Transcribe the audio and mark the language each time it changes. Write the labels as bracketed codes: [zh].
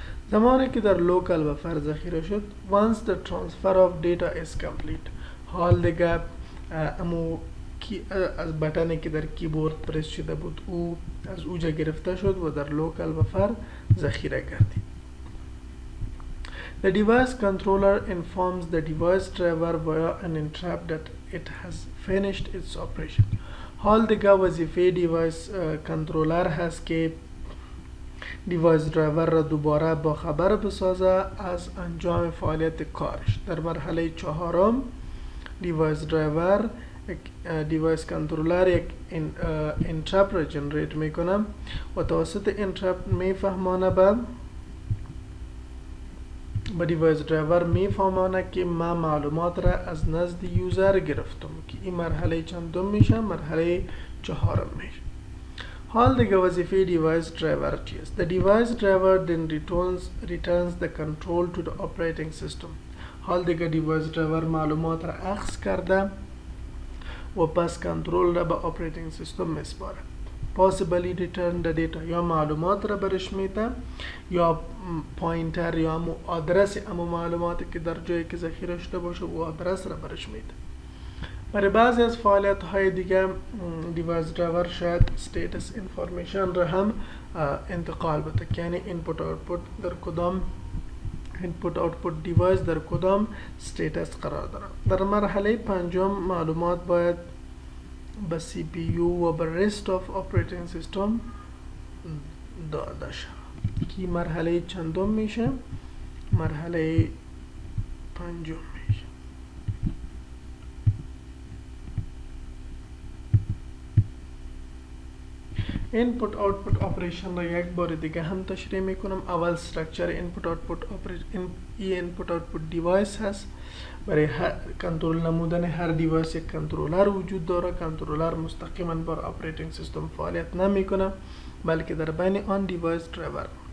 [fa] زمانی که در لوکال بفر ذخیره شد [en] once the transfer of data is complete [fa] حال دیگه امو از بटन که در کیبورد پرس شده بود او از اوجا گرفته شد و در لوکال بفر ذخیره گردید. [en] The device controller informs the device driver via an interrupt that it has finished its operation. [fa] حال دیگه وظیفه دیوایس کنترلر هست که دیوایس درایور را دوباره با خبر بسازه از انجام فعالیت کارش. در مرحله چهارم دیوایس درایور دیوایس کنترلر یک انترپت را جنریت میکنه و توسط انترپت میفهمانه به دیوایس درایور میفهمانه که ما معلومات را از نزد یوزر گرفتم که این مرحله چندم میشه؟ مرحله چهارم میشه. حال دیگه وظیفه دیوایس درایور چیست؟ [en] The device driver then returns the control to the operating system. [fa] حال دیگه دیوایس درایور معلومات را اخذ کرده و پس کنترل را به اپریتینگ سیستم میسپاره. [en] Possibly return the data [fa] یا معلومات را برش میده یا پوینتر یا آدرس اما معلوماتی که در جایی که ذخیره شده باشه و آدرس را برش میده. برای بعضی از فعالیت های دیگه دیوایس درایور شاید status information را هم انتقال بده که یعنی input output در کدام input output دیوایس در کدام status قرار داره. در مرحله پنجم معلومات باید به CPU و به rest of operating system داده شود که مرحله چندم میشه؟ مرحله پنجم میشه. input output operation را یک بار دیگه هم تشریح میکنم. اول structure input output input output device هست. برای کنترل نمودن هر دیوایس یک کنترلر وجود داره. کنترلر مستقیما بر اپریتینگ سیستم فعالیت نمیکنه بلکه در بین آن دیوایس درایور.